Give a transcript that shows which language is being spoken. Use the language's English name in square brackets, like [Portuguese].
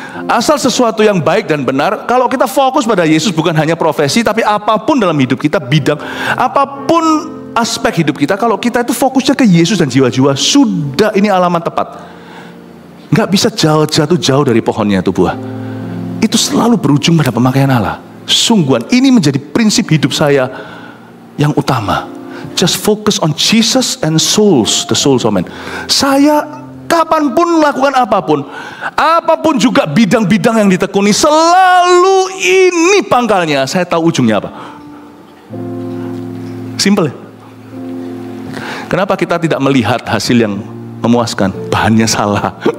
[Indonesian] Asal sesuatu yang baik dan benar. Kalau kita fokus pada Yesus, bukan hanya profesi, tapi apapun dalam hidup kita, bidang, apapun aspek hidup kita, kalau kita itu fokusnya ke Yesus dan jiwa-jiwa, sudah, ini alamat tepat. Nggak bisa jatuh jauh dari pohonnya itu buah. Itu selalu berujung pada pemakaian Allah. Sungguhan, ini menjadi prinsip hidup saya yang utama. [English] Just focus on Jesus and souls, the souls of men. [Indonesian] Saya kapanpun melakukan apapun juga bidang-bidang yang ditekuni, selalu ini pangkalnya. Saya tahu ujungnya apa. Simple ya. Kenapa kita tidak melihat hasil yang memuaskan? Bahannya salah.